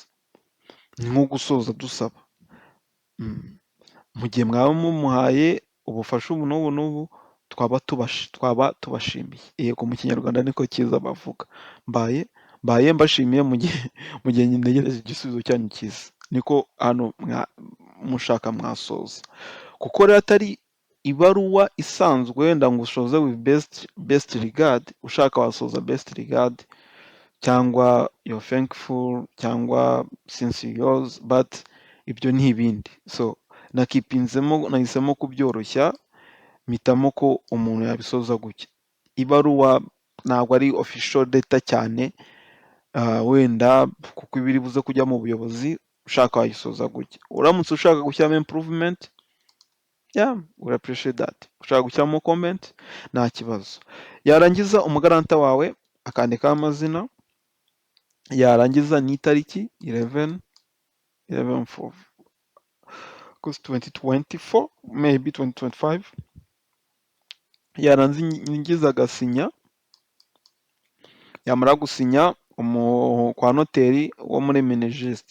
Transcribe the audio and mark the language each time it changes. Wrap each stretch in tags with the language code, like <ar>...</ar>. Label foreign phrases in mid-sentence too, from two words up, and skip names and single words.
<rw>Ni nko gusoza dusaba mu gihe mwaba mumuhaye ubufasha ubu n'ubu n'ubu twaba tubashimiye. Yego mu kinyarwanda niko cyiza bavuga. Mbaye mbashimiye mu gihe ntegereje igisubizo cyanyu cyiza. Niko hano mushaka mwasoza. Kuko rero atari ibaruwa isanzwe wenda ngo usoze</rw> <en>with best regard,</en> <rw>ushaka wasoza</rw> <en>best regard</en> <rw>cyangwa</rw> <en>you're thankful</en> <rw>cyangwa</rw> <en>since yours, but</en> <rw>ibyo ni ibindi. So nahisemo kubyoroshya mpitamo ko umuntu yabisoza gutya. Ibaruwa ntabwo ari</rw> <en>official letter</en> <rw>cyane, wenda kuko ibiri buze kujya mu buyobozi, ushaka wayisoza gutya. Uramutse ushaka gushyiramo improvement,</rw> <en>we appreciate that.</en> <rw>Ushaka gushyiramo comment, nta kibazo. Yarangiza umugaranta wawe akandikaho amazina, yarangiza n'itariki 11 August 2024, maybe 2025. Yarangiza agasinya, yamara gusinya kwa noteri wo muri Minijust.</rw>